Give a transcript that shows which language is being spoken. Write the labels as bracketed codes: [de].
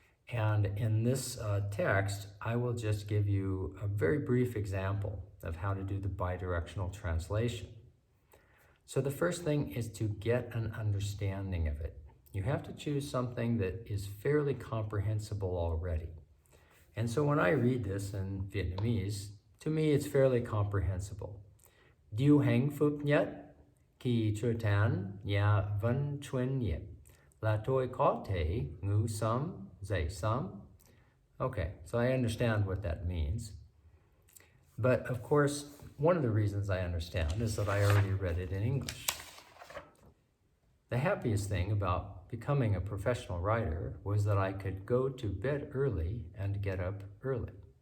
[en] And in this text, I will just give you a very brief example of how to do the bidirectional translation. So the first thing is to get an understanding of it. You have to choose something that is fairly comprehensible already. And so when I read this in Vietnamese, to me it's fairly comprehensible. [vi] Điều hạnh phúc nhất khi trở thành nhà văn chuyên nghiệp là tôi có thể ngủ sớm, dậy sớm. [en] Okay, so I understand what that means. But of course, one of the reasons I understand is that I already read it in English. The happiest thing about becoming a professional writer was that I could go to bed early and get up early.